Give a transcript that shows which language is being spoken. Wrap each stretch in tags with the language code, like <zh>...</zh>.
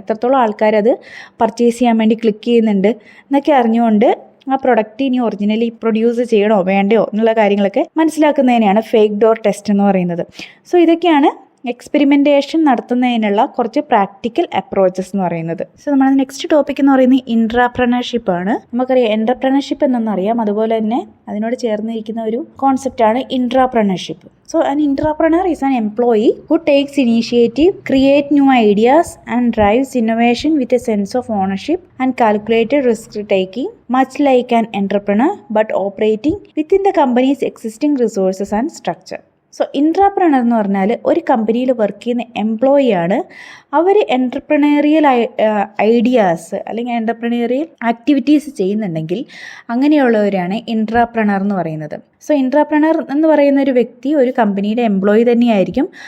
<ml>എത്രത്തോളം ആൾക്കാരത് പർച്ചേസ് ചെയ്യാൻ വേണ്ടി ക്ലിക്ക് ചെയ്യുന്നുണ്ട് എന്നൊക്കെ അറിഞ്ഞുകൊണ്ട് ആ പ്രൊഡക്റ്റ് ഇനി ഒറിജിനലി പ്രൊഡ്യൂസ് ചെയ്യണോ വേണ്ടയോ എന്നുള്ള കാര്യങ്ങളൊക്കെ മനസ്സിലാക്കുന്നതിനെയാണ് ഫേക്ക് ഡോർ ടെസ്റ്റ് എന്ന് പറയുന്നത്. സോ ഇതൊക്കെയാണ് എക്സ്പെരിമെൻറ്റേഷൻ നടത്തുന്നതിനുള്ള കുറച്ച് പ്രാക്ടിക്കൽ അപ്രോച്ചസ് എന്ന് പറയുന്നത്. സോ നമ്മൾ നെക്സ്റ്റ് ടോപ്പിക് എന്ന് പറയുന്നത് ഇൻട്രാപ്രണർഷിപ്പ് ആണ്. നമുക്കറിയാം എൻ്റർപ്രണർഷിപ്പ് എന്നറിയാം, അതുപോലെ തന്നെ അതിനോട് ചേർന്നിരിക്കുന്ന ഒരു കോൺസെപ്റ്റാണ് ഇൻട്രാപ്രണർഷിപ്പ്.</ml> <en>So an entrepreneur is an employee who takes initiative, create new ideas and drives innovation with a sense of ownership and calculated risk taking, much like an entrepreneur but operating within the company's existing resources and structure.</en> <ml>So ഇൻട്രാപ്രണർ എന്ന് പറഞ്ഞാൽ ഒരു കമ്പനിയിൽ work ചെയ്യുന്ന employee ആണ്. അവർ entrepreneurial ideas അല്ലെങ്കിൽ entrepreneurial activities ചെയ്യുന്നുണ്ടെങ്കിൽ അങ്ങനെയുള്ളവരാണ് ഇൻട്രാപ്രണർ എന്ന് പറയുന്നത്. സോ ഇൻട്രാപ്രണർ എന്ന് പറയുന്ന ഒരു വ്യക്തി ഒരു കമ്പനിയുടെ എംപ്ലോയി തന്നെയായിരിക്കും.</ml>